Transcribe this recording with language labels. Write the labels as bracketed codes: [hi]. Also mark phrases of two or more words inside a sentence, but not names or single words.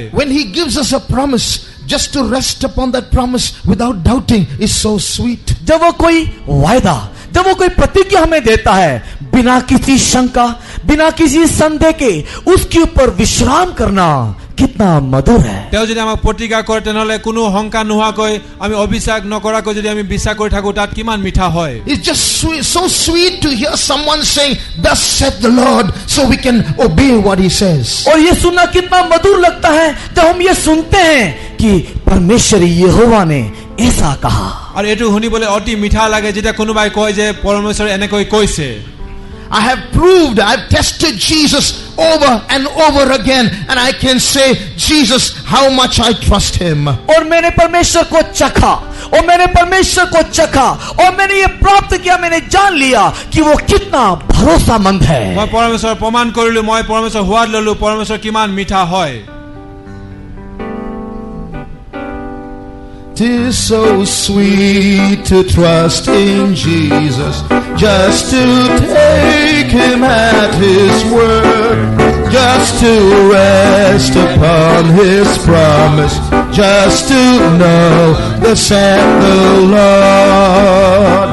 [en] When he gives us a promise, just to rest upon that promise without doubting is so sweet. [hi] जब वो कोई वायदा, जब वो कोई प्रतिज्ञा हमें देता है, बिना किसी शंका, बिना किसी संदेह के उसके ऊपर विश्राम करना कितना मधुर है। [as] তেওঁ যদি আমাক প্ৰতিজ্ঞা কৰে তেনেহলে কোনো শংকা নোহোৱাকৈ আমি অবিশ্বাস নকৰাকৈ যদি আমি বিশ্বাস কৰি থাকো তাত কিমান মিঠা হয়। [en] It's just sweet, so sweet to hear someone saying, "Thus saith the Lord," so we can obey what he says. [hi] और ये सुनना कितना मधुर लगता है जब हम ये सुनते हैं कि परमेश्वर यहोवा ने ऐसा कहा। [as] আৰু এইটো শুনিবলৈ অতি মিঠা লাগে যেতিয়া কোনোবাই কয় যে পৰমেশ্বৰ এনেকৈ কৈছে। [en] I have proved, I have tested Jesus over and over again, and I can say, Jesus, how much I trust him. [hi] और मैंने परमेश्वर को चखा, और मैंने परमेश्वर को चखा, और मैंने ये प्राप्त किया, मैंने जान लिया कि वो कितना भरोसामंद है। [as] মই পৰমেশ্বৰ প্ৰমাণ কৰিলো, মই পৰমেশ্বৰ সোৱাদ ললো, পৰমেশ্বৰ কিমান মিঠা হয়। [en] Tis so sweet to trust in Jesus, just to take him at his word, just to rest upon his promise, just to know thus saith the Lord.